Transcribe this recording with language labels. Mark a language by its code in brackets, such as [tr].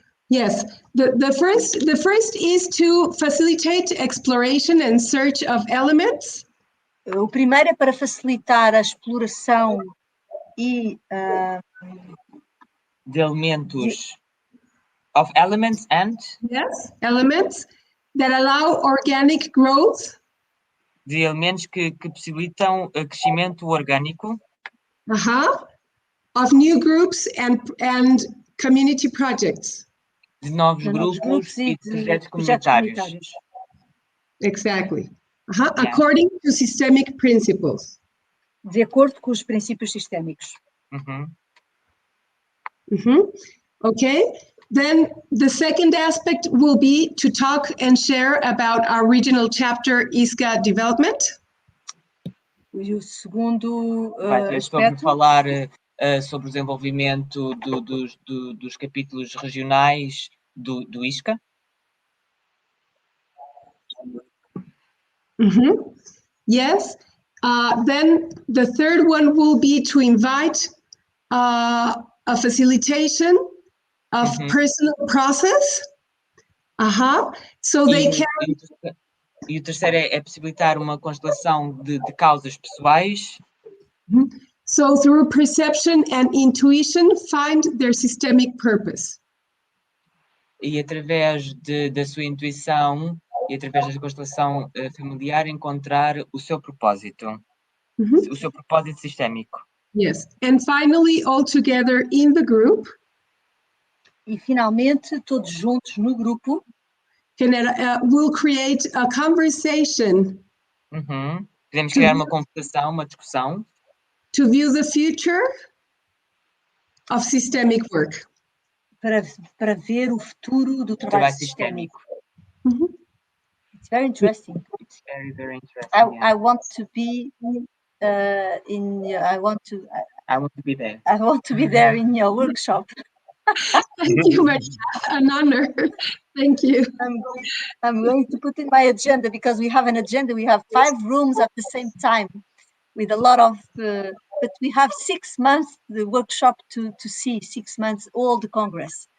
[en] Yes, the first is to facilitate exploration and search of elements. [pt] O primeiro é para facilitar a exploração e De elementos. [en] Of elements and? Yes, elements that allow organic growth. [pt] De elementos que possibilitam crescimento orgânico. [en] Of new groups and community projects. [pt] De novos grupos e de projetos comunitários. [en] Exactly. Yeah. According to systemic principles. [pt] De acordo com os princípios sistémicos. [en] Okay. Then the second aspect will be to talk and share about our regional chapter ISCA development. [pt] E o segundo sobre aspecto... falar sobre o desenvolvimento dos capítulos regionais do ISCA. [en] Yes. Then the third one will be to invite a facilitation of personal process. So they can... [pt] E o terceiro é possibilitar uma constelação de causas pessoais. [en] So through perception and intuition, find their systemic purpose. [pt] E através da sua intuição e através da constelação familiar encontrar o seu propósito. O seu propósito sistémico. [en] Yes. And finally, all together in the group. [pt] E finalmente, todos juntos no grupo. [en] We'll create a conversation. [pt] Podemos criar uma conversação, uma discussão. [en] To view the future of systemic work. [pt] Para ver o futuro do trabalho sistémico. [en] It's very interesting. It's very, very interesting. I want to be I want to be there. I want to be there in your workshop. Thank you, Maria. An honor. Thank you. I'm going to put in my agenda because we have an agenda. We have 5 rooms at the same time with a lot of, but we have 6 months, the workshop to see 6 months, all the Congress.